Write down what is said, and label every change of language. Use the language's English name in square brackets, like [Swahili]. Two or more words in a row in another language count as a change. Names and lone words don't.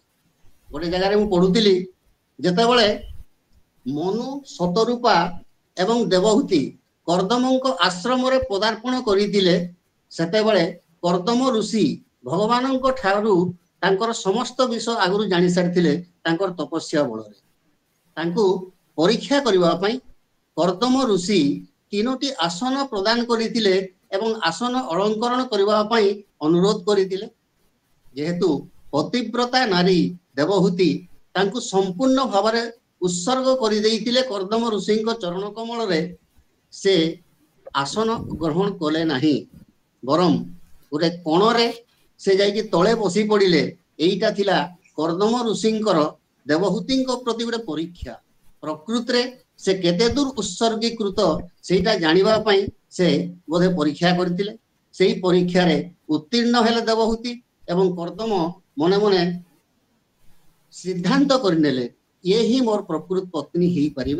[Odia] ଗୋଟେ ଜାଗାରେ ମୁଁ ପଢୁଥିଲି, ଯେତେବେଳେ ମନୁ, ଶତରୂପା ଏବଂ ଦେବହୂତି कर्दमଙ୍କ आश्रमରେ ପଦାର୍ପଣ କରିଥିଲେ ସେତେବେଳେ कर्दम ऋषि ଭଗବାନଙ୍କ ଠାରୁ ତାଙ୍କର ସମସ୍ତ ବିଷୟ ଆଗରୁ ଜାଣି ସାରିଥିଲେ ତାଙ୍କର ତପସ୍ୟା ବଳରେ। ତାଙ୍କୁ ପରୀକ୍ଷା କରିବା ପାଇଁ कर्दम ऋषି 3ଟି ଆସନ ପ୍ରଦାନ କରିଥିଲେ ଏବଂ ଆସନ ଅଳଙ୍କରଣ କରିବା ପାଇଁ ଅନୁରୋଧ କରିଥିଲେ। ଯେହେତୁ ପତିବ୍ରତା ନାରୀ ଦେବହୂତି ତାଙ୍କୁ ସମ୍ପୂର୍ଣ୍ଣ ଭାବରେ ଉତ୍ସର୍ଗ କରିଦେଇଥିଲେ कर्दम ऋषିଙ୍କ ଚରଣ କମଳରେ, ସେ ଆସନ ଗ୍ରହଣ କଲେ ନାହିଁ, ବରଂ ଗୋଟେ କୋଣରେ ସେ ଯାଇକି ତଳେ ବସି ପଡ଼ିଲେ। ଏଇଟା ଥିଲା कर्दम ऋषିଙ୍କର ଦେବହୂତିଙ୍କ ପ୍ରତି ଗୋଟେ ପରୀକ୍ଷା। ପ୍ରକୃତରେ ସେ କେତେ ଦୂର ଉତ୍ସର୍ଗୀକୃତ ସେଇଟା ଜାଣିବା ପାଇଁ ସେ ବୋଧେ ପରୀକ୍ଷା କରିଥିଲେ। ସେଇ ପରୀକ୍ଷାରେ ଉତ୍ତୀର୍ଣ୍ଣ ହେଲେ ଦେବହୂତି ଏବଂ कर्दम ମନେ ମନେ ସିଦ୍ଧାନ୍ତ କରିନେଲେ ଇଏ ହିଁ ମୋର ପ୍ରକୃତ ପତ୍ନୀ ହେଇପାରିବେ।